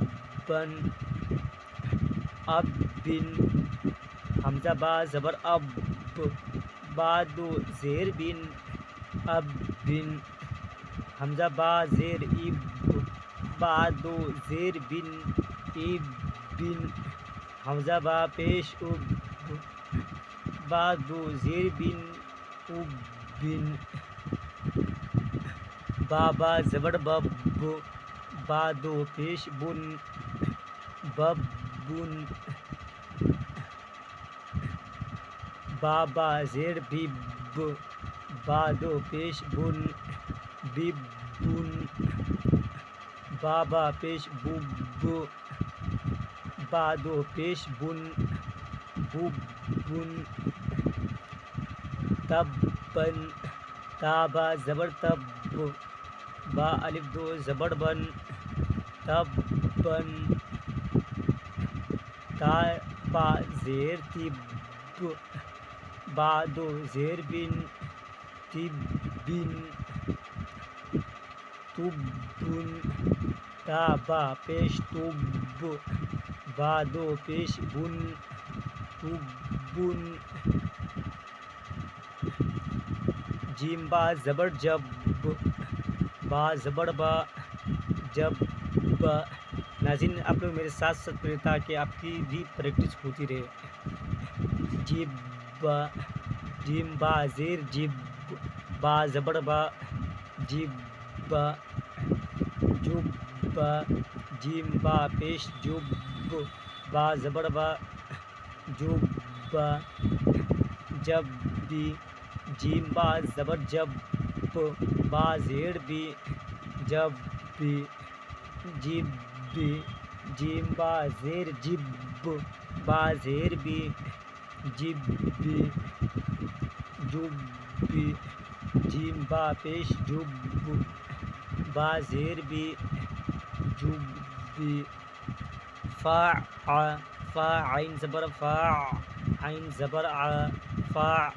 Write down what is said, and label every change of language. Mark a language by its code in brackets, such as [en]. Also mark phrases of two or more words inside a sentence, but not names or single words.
[ur] بن اب بن حمزہ با زبر اب با دو زیر بن اب بن حمزہ با زیر اب با دو زیر بن اب بن حمزہ با پیش اب با دو زیر بن اب بن با زبر بب با دو پیش بن بب بن با زیر بب با دو پیش بن بب بن با پیش بب با دو پیش بن بب بن تب بن تابا زبر تب با الف دو زبر بن تب بن تا با زیر تب با دو زیر بن تب بن تب بن تا با پیش تب با دو پیش بن تب بن جیم با زبر جب با زبر با جب با ناظرین آپ لوگ میرے ساتھ ساتھ پڑھیں تاکہ آپ کی بھی پریکٹس ہوتی رہے جب جیم با زیر جب با زبر با جب جب جیم با پیش جب با زبر با جب جب بھی جیم با زبر جب با زیر بھی جب بھی جب بھی جیم با زیر جب با زیر بھی جب بھی جب بھی جیم با پیش جب با زیر بھی جب بھی فا فا عین زبر فا عین زبر ع فا